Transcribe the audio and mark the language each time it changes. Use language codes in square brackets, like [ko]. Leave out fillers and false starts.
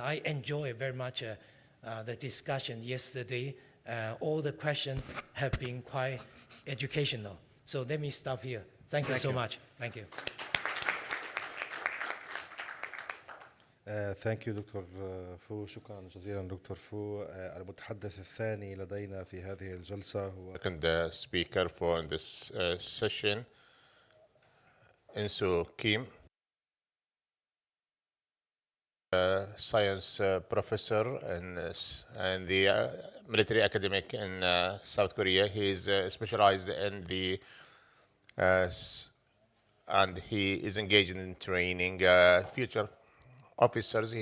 [en] I enjoy very much the discussion yesterday. All the questions have been quite educational. So let me stop here. Thank you so much. Thank you. Thank you doctor Fu. [ar] شكرا جزيلا دكتور فو. المتحدث الثاني لدينا في هذه الجلسة هو [en] second speaker for this session, Insoo Kim, science professor in the military academic in South Korea. He is specialized in the and he is engaged in training future officers.